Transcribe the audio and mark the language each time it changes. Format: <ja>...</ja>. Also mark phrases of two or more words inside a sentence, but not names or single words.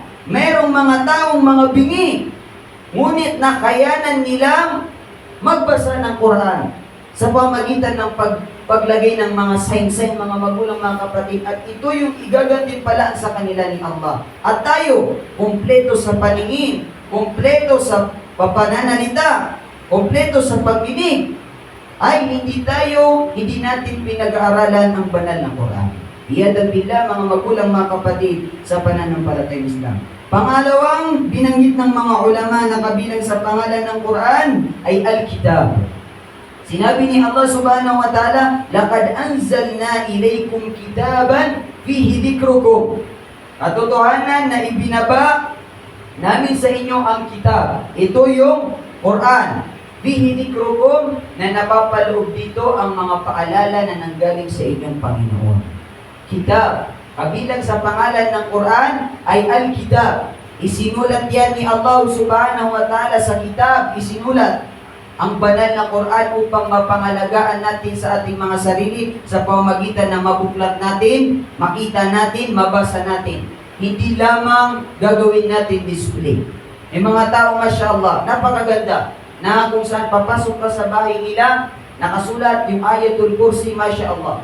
<tl>Merong mga taong mga bingi, ngunit nakayanan nilang magbasa ng Quran sa pamagitan ng paglagay ng mga sign-sign, mga magulang, mga kapatid. At ito yung igagantin pala sa kanila ni Allah. At tayo, kumpleto sa paningin, kumpleto sa papananalita, kumpleto sa pagdinig, ay hindi natin pinag-aaralan ang banal na Quran.</tl> <ar>عياذا بالله,</ar> <tl>mga magulang, mga kapatid, sa pananampalatayang Islam. Pangalawang binanggit ng mga ulama na kabilang sa pangalan ng Quran ay Al-Kitab. Sinabi ni Allah</tl> <ar>سبحانه وتعالى لقد أنزلنا إليكم كتابا فيه ذكركم.</ar> <tl>Katotohanan na ibinaba namin sa inyo ang kitab. Ito yung Quran.</tl> <ar>فيه ذكركم,</ar> <tl>na napapaloob dito ang mga paalala na nanggaling sa inyong Panginoon. Kitab. Kabilang sa pangalan ng Quran ay Al-Kitab. Isinulat yan ni Allah</tl> <ar>سبحانه وتعالى</ar> <tl>sa kitab. Isinulat. ang banal na Quran upang mapangalagaan natin sa ating mga sarili sa pamamagitan ng mabuklat natin, makita natin, mabasa natin. Hindi lamang gagawin natin display. May mga tao, mashallah, napakaganda, na kung saan papasok ka sa bahay nila, nakasulat yung Ayatul Kursi, mashallah.</tl>